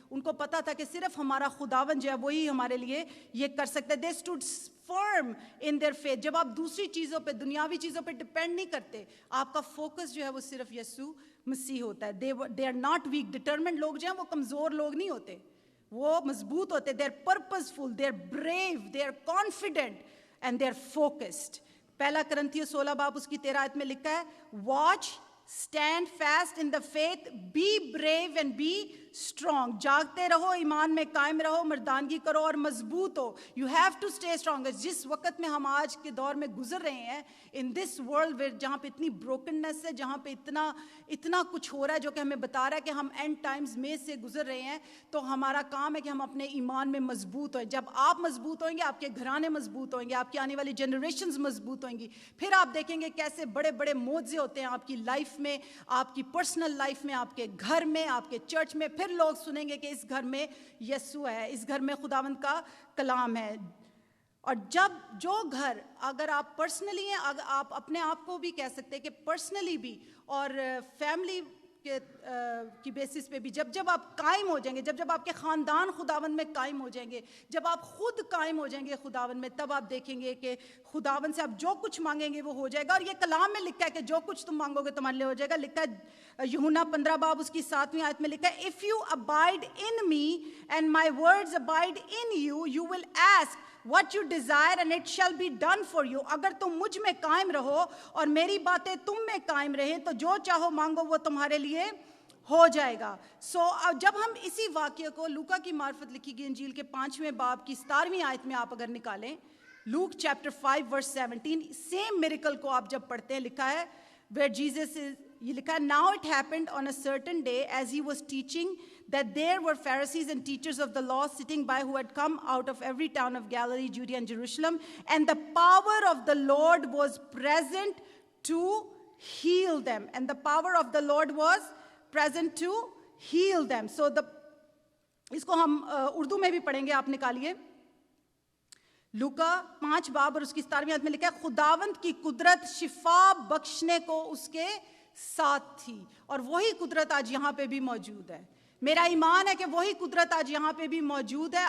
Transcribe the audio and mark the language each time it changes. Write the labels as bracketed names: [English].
[Urdu] ان کو پتا تھا کہ صرف ہمارا خداوند جو ہے وہی ہمارے لیے یہ کر سکتا ہے. [English] They stood firm in their faith. [Urdu] جب آپ دوسری چیزوں پہ, دنیاوی چیزوں پہ ڈپینڈ نہیں کرتے, آپ کا فوکس جو ہے وہ صرف یسوع مسیح ہوتا ہے. [English] They are not weak. [Urdu] Determined لوگ جو ہیں وہ کمزور لوگ نہیں ہوتے, وہ مضبوط ہوتے. [English] They are purposeful, they are brave, they are confident and they are focused. [Urdu] پہلا کرنتھیوں 16 باب اس کی 13 آیت میں لکھا ہے, [English] watch, stand fast in the faith, be brave and be strong. [Urdu] جاگتے رہو, ایمان میں قائم رہو, مردانگی کرو اور مضبوط ہو. [English] You have to stay strong. [Urdu] جس وقت میں ہم آج کے دور میں گزر رہے ہیں, [English] in this world where [Urdu] جہاں پہ اتنی brokenness ہے, جہاں پہ اتنا کچھ ہو رہا ہے جو کہ ہمیں بتا رہا ہے کہ ہم end times میں سے گزر رہے ہیں, تو ہمارا کام ہے کہ ہم اپنے ایمان میں مضبوط ہوئیں. جب آپ مضبوط ہوئیں گے, آپ کے گھرانے مضبوط ہوئیں گے, آپ کی آنے والی جنریشنز مضبوط ہوئیں گی. پھر آپ دیکھیں گے کیسے بڑے بڑے معجزے ہوتے ہیں آپ کی لائف میں, آپ کی پرسنل لائف میں, آپ کے گھر میں, آپ کے چرچ میں. پھر لوگ سنیں گے کہ اس گھر میں یسوع ہے, اس گھر میں خداوند کا کلام ہے. اور جب جو گھر, اگر آپ پرسنلی ہیں, اگر آپ اپنے آپ کو بھی کہہ سکتے ہیں کہ پرسنلی بھی اور فیملی کی بیسس پہ بھی, جب آپ قائم ہو جائیں گے, جب آپ کے خاندان خداوند میں قائم ہو جائیں گے, جب آپ خود قائم ہو جائیں گے خداوند میں, تب آپ دیکھیں گے کہ خداوند سے آپ جو کچھ مانگیں گے وہ ہو جائے گا. اور یہ کلام میں لکھا ہے کہ جو کچھ تم مانگو گے تمہارے لیے ہو جائے گا. لکھا ہے یوحنا 15 باب اس کی 7ویں آیت میں لکھا ہے, [English] if you abide in me and my words abide in you, you will ask what you desire and it shall be done for you. [Urdu] اگر تم مجھ میں قائم رہو اور میری باتیں تم میں قائم رہیں, تو جو چاہو مانگو وہ تمہارے لیے ہو جائے گا. سو جب ہم اسی واقعے کو لوکا کی معرفت لکھی گئی انجیل کے 5ویں باب کی 17ویں آیت میں آپ اگر نکالیں, لوک چیپٹر 5 ورس 17, سیم میریکل کو آپ جب پڑھتے ہیں, لکھا ہے [English] where Jesus is, [Urdu] یہ لکھا ہے, [English] now it happened on a certain day as he was teaching that there were Pharisees and teachers of the law sitting by who had come out of every town of Galilee, Judea and Jerusalem, and the power of the Lord was present to heal them. And the power of the Lord was present to heal them. [Urdu] So اس کو ہم اردو میں بھی پڑھیں گے, آپ نکالیے. لوکا 5 باب اور اس کی 17ویں آیت میں لکھا ہے, خداوند کی قدرت شفا بخشنے کو اس کے ساتھ تھی. اور وہی قدرت آج یہاں پہ بھی موجود ہے. میرا ایمان ہے کہ وہی قدرت آج یہاں پہ بھی موجود ہے.